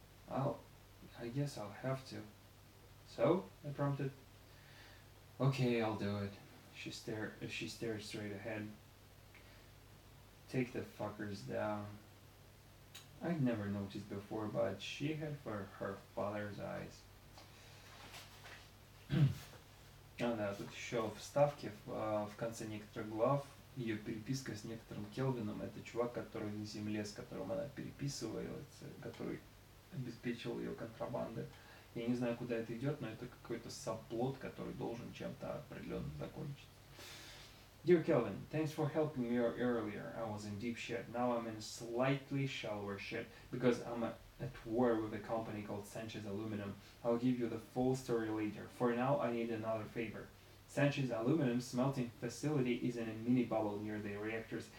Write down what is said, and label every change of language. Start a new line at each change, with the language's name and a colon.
English: I guess I'll have to. So? I prompted. Okay, I'll do it. She stared straight ahead. Take the fuckers down. I'd never noticed before, but she had for her father's eyes.
Russian: Да, тут еще вставки в конце некоторых глав. Ее переписка с некоторым Келвином. Это чувак, который на земле, с которым она переписывается, который обеспечивал ее контрабандой. Я не знаю, куда это идет, но это какой-то сабплот, который должен чем-то определенно закончиться.
English: Dear Kelvin, thanks for helping me earlier. I was in deep shit. Now I'm in slightly shallower shit because I'm at war with a company called Sanchez Aluminum. I'll give you the full story later. For now, I need another favor. Sanchez Aluminum smelting facility is in a mini bubble near the reactors.